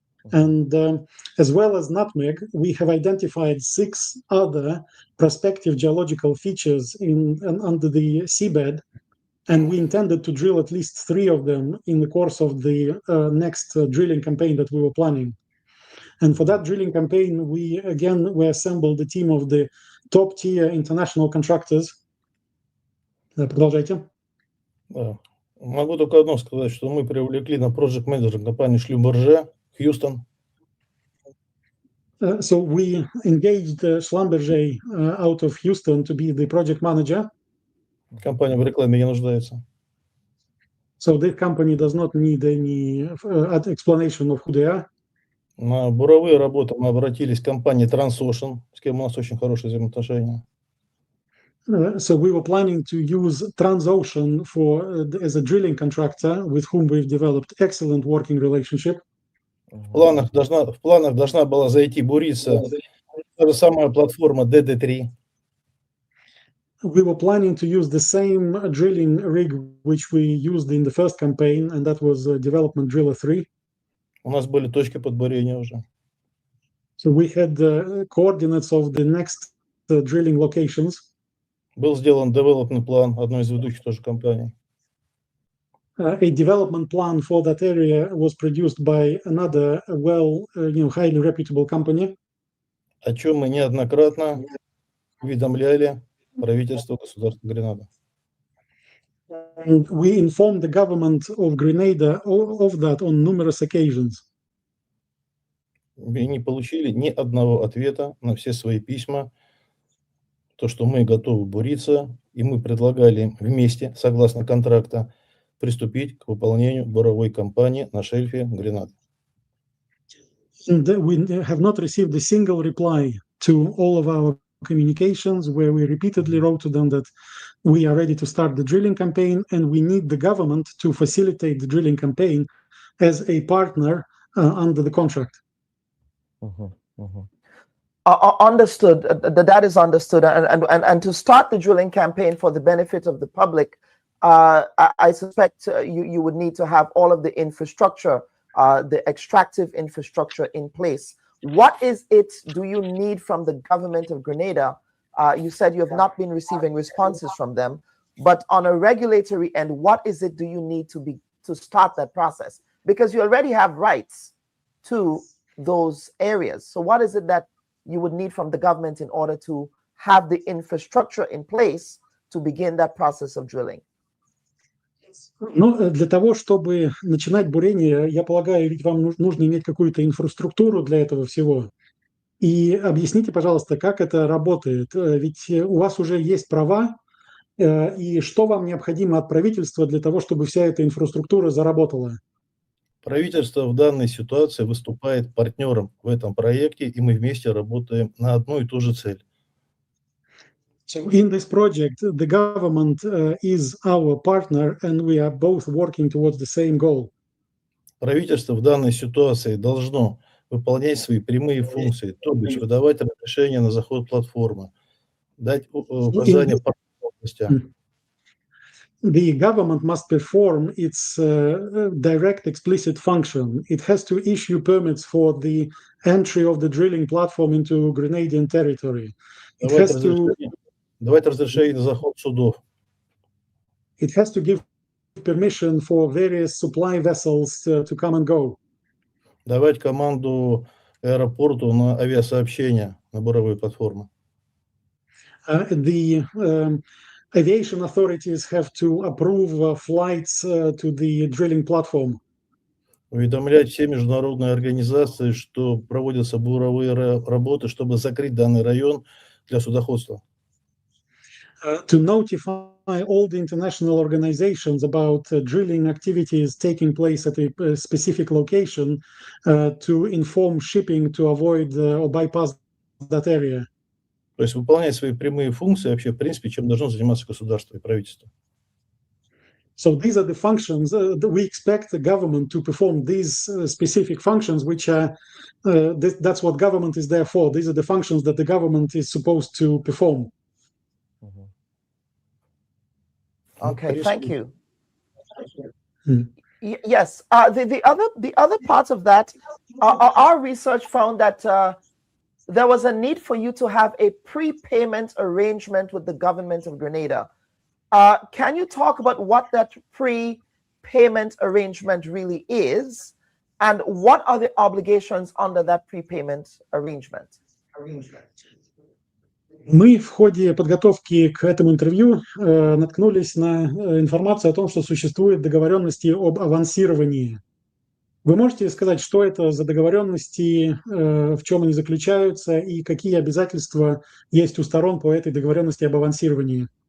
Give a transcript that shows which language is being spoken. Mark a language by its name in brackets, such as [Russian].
[English] And as well as Nutmeg, we have identified 6 other prospective geological features under the seabed, and we intended to drill at least 3 of them in the course of the next drilling campaign that we were planning. And for that drilling campaign, we assembled a team of the top-tier international contractors. [Russian] Продолжайте. Могу только одно сказать, что мы привлекли на project manager компанию Schlumberger, Houston. [English] So we engaged Schlumberger out of Houston to be the project manager. [Russian] Компания в рекламе не нуждается. [English] So this company does not need any explanation of who they are. [Russian] На буровые работы мы обратились к компании Transocean, с кем у нас очень хорошие взаимоотношения. [English] So we were planning to use Transocean as a drilling contractor with whom we've developed excellent working relationship. [Russian] В планах должна была зайти буриться та же самая платформа DD3. [English] We were planning to use the same drilling rig which we used in the first campaign, and that was Development Driller 3. [Russian] У нас были точки под бурение уже. [English] So we had the coordinates of the next drilling locations. [Russian] Был сделан development план одной из ведущих тоже компаний. [English] A development plan for that area was produced by another highly reputable company. [Russian] О чем мы неоднократно уведомляли правительство государства Гренада. [English] And we informed the government of Grenada of that on numerous occasions. [Russian] Мы не получили ни одного ответа на все свои письма, то, что мы готовы буриться, и мы предлагали вместе, согласно контракта, приступить к выполнению буровой кампании на шельфе Гренады. [English] And we have not received a single reply to all of our communications where we repeatedly wrote to them that we are ready to start the drilling campaign and we need the government to facilitate the drilling campaign as a partner under the contract. Understood. That is understood. And to start the drilling campaign for the benefit of the public, I suspect you would need to have all of the infrastructure, the extractive infrastructure in place. What is it do you need from the government of Grenada? You said you have not been receiving responses from them, but on a regulatory end, what is it do you need to start that process? Because you already have rights to those areas. So what is it that you would need from the government in order to have the infrastructure in place to begin that process of drilling? [Russian] Ну, для того, чтобы начинать бурение, я полагаю, ведь вам нужно иметь какую-то инфраструктуру для этого всего. И объясните, пожалуйста, как это работает. Ведь у вас уже есть права, и что вам необходимо от правительства для того, чтобы вся эта инфраструктура заработала? Правительство в данной ситуации выступает партнером в этом проекте, и мы вместе работаем на одну и ту же цель. [English] So in this project, the government is our partner, and we are both working towards the same goal. [Russian] Правительство в данной ситуации должно выполнять свои прямые функции, то бишь выдавать разрешение на заход платформы, дать указания по областям. [English] The government must perform its direct explicit function. It has to issue permits for the entry of the drilling platform into Grenadian territory. [Russian] Давать разрешение на заход судов. [English] It has to give permission for various supply vessels to come and go. [Russian] Давать команду аэропорту на авиасообщения, на буровые платформы. [English] The aviation authorities have to approve flights to the drilling platform. [Russian] Уведомлять все международные организации, что проводятся буровые работы, чтобы закрыть данный район для судоходства. [English] To notify all the international organizations about drilling activities taking place at a specific location to inform shipping to avoid or bypass that area. [Russian] То есть выполнять свои прямые функции вообще, в принципе, чем должно заниматься государство и правительство. [English] So these are the functions that we expect the government to perform. These specific functions, which are that's what government is there for. These are the functions that the government is supposed to perform. Okay, thank you. Yes, the other parts of that, our research found that there was a need for you to have a prepayment arrangement with the government of Grenada. Can you talk about what that prepayment arrangement really is, and what are the obligations under that prepayment arrangement? [Russian] Мы в ходе подготовки к этому интервью наткнулись на информацию о том, что существуют договоренности об авансировании. Вы можете сказать, что это за договоренности, в чем они заключаются и какие обязательства есть у сторон по этой договоренности об авансировании?